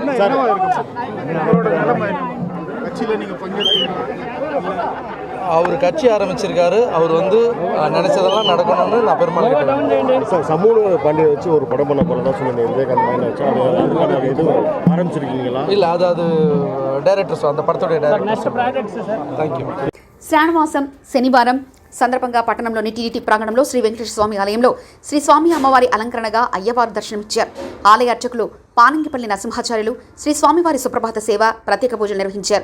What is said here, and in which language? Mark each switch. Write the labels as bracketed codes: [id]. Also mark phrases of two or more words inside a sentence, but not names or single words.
[ta] என்னவா இருக்கும் உங்களோட நிலைமை? கட்சியில் நீங்கள் பங்கேற்கிறீங்க. அவர் கட்சி ஆரம்பிச்சிருக்காரு. அவர் வந்து நினைச்சதெல்லாம் நடக்கணும்னு நான் பெருமாள் கேட்டேன். சார் சமூக பண்டிகை வச்சு ஒரு படம் பண்ண போகிறதா சொன்னீங்க. விவேகானந்த மைண்ட் வச்சு அது எதுவும் ஆரம்பிச்சிருக்கீங்களா? இல்லை, அது డైరెక్టర్స్ அந்த படத்தோடைய డైరెక్టర్స్. [en] thank you. [te] శ్రావణమాసం శనివారం సందర్భంగా పట్టణంలోని టీటీడీ ప్రాంగణంలో శ్రీ వెంకటేశ్వర స్వామి ఆలయంలో శ్రీ స్వామి అమ్మవారి అలంకరణగా అయ్యవారు దర్శనమిచ్చారు. ఆలయ అర్చకులు పానంగిపల్లి నరసింహాచార్యులు శ్రీ స్వామివారి సుప్రభాత సేవ, ప్రత్యేక పూజలు నిర్వహించారు.